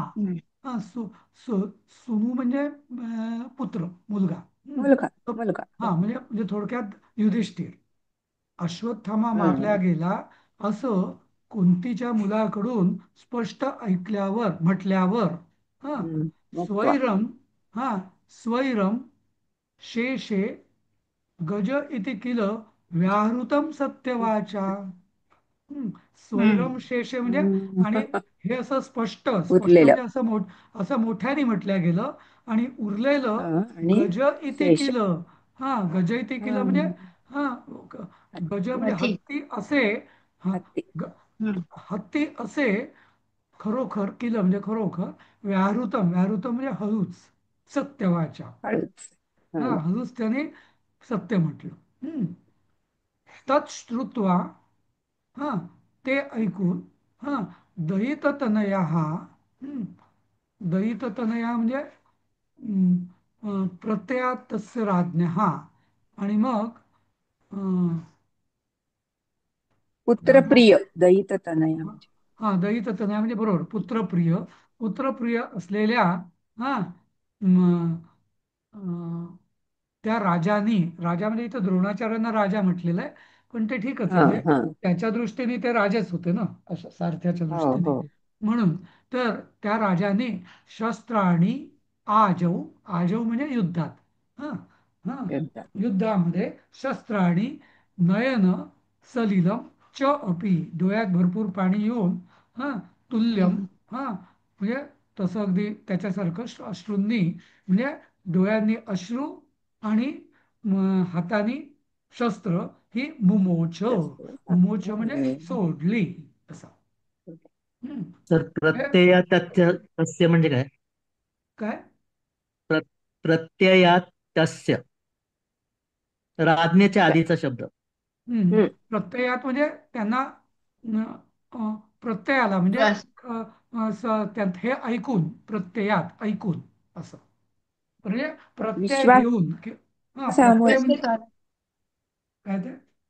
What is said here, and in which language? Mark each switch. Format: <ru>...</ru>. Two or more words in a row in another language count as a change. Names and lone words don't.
<mr>हा, सुनू म्हणजे पुत्र, मुलगा. मुलगा. मुलगा. हा, म्हणजे म्हणजे थोडक्यात युधिष्ठिर. अश्वत्थामा मारल्या हं, गेला असं कुंतीच्या मुलाकडून स्पष्ट ऐकल्यावर म्हटल्यावर हा, मुक्त्वा. स्वैरम.</mr> <sa>हा, स्वैरम शेषे गज इति किल व्याहृतम सत्यवाचा. स्वैरम शेषे</sa> <mr>म्हणजे हं. आणि हे असं स्पष्ट स्पष्ट उरलेलं. म्हणजे असं मोठ्याने म्हटलं गेलं. आणि उरलेलं आणि</mr> <sa>गज इति</sa> <mr>शेष. किल. हा,</mr> <sa>गज इति किल</sa> <mr>म्हणजे हं. हा, गज म्हणजे हत्ती असे. हा, हत्ती. ग- हत्ती असे खरोखर किल म्हणजे खरोखर. व्याहृतम, व्याहृतम म्हणजे हळूच सत्यवाचा. हळूच. हा, हं. हळूच त्याने सत्य म्हटलं. तच्छ्रुत्वा. हा, ते ऐकून. हा, दयिततनया. हम्म, दयिततनया म्हणजे</mr> <sa>प्रत्ययात तस्य राज्ञः.</sa> <mr>आणि मग राजा.</mr> <sa>पुत्रप्रिय दयित तनया</sa> <mr>हा, म्हणजे. हा, दयिततनया म्हणजे बरोबर पुत्रप्रिय. पुत्रप्रिय असलेल्या हा म, अं, त्या राजानी. राजा म्हणजे इथं द्रोणाचार्यांना राजा म्हटलेलं आहे, पण ते ठीकच आहे हा म्हणजे हा. त्याच्या दृष्टीने ते राजेच होते ना, असं सारथ्याच्या हो दृष्टीने. हो. म्हणून तर त्या राजाने</mr> <sa>शस्त्राणी आजव.</sa> <mr>आजव म्हणजे युद्धात. हा, हा, युद्धात.</mr> <sa>युद्धामध्ये शस्त्राणी नयन सलिलम च अपि.</sa> <mr>डोळ्यात भरपूर पाणी येऊन हा, तुल्यम. हा, म्हणजे तसं अगदी त्याच्यासारखं अश्रूंनी म्हणजे डोळ्यांनी अश्रू आणि हाताने शस्त्र ही मुमोच. जास्त. मुमोच म्हणजे हं. सोडली असं. हम्म. तर हे</mr> <sa>प्रत्यया तस्य तस्य</sa> <mr>म्हणजे काय? काय? प्र,</mr> <sa>प्रत्ययात तस्य</sa> <mr>राज्ञाच्या मुलगा. आधीचा शब्द. हं. प्रत्ययात म्हणजे त्यांना न- प्रत्यय आला म्हणजे त्यात हे ऐकून. प्रत्ययात ऐकून असं. म्हणजे प्रत्यय घेऊन हा, विश्वासामुळे. प्रत्यय म्हणजे काय ते?</mr>